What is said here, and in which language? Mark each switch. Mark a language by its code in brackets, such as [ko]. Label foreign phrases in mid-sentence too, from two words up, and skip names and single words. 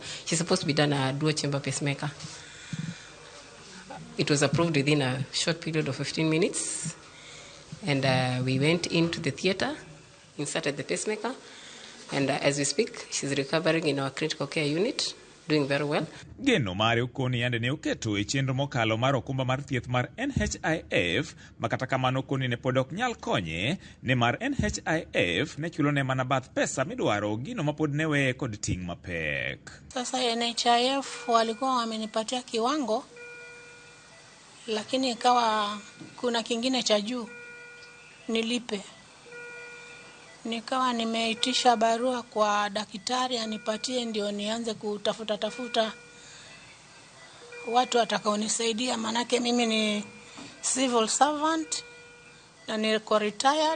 [en] She's supposed to be done a dual chamber pacemaker. It was approved within a short period of 15 minutes. And we went into the theater, inserted the pacemaker. And as we speak, she's recovering in our critical care unit, doing very well. [luo] Geno mare ukoni yande ne uketo e chenro mokalo mar okumba mar thieth mar SHIF, makata kamano koni ne podok nyal konye, ne mar SHIF ne chulo ne mana bath pesa midwaro gino mapod newe kod ting mapek. [sw] Sasa SHIF walikuwa wamenipatia kiwango, lakini ikawa kuna kingine cha juu nilipe. Nikawa nimeitisha barua kwa daktari anipatie ndio nianze kutafuta watu watakaonisaidia, manake mimi ni [en] civil servant [sw] na niko retired.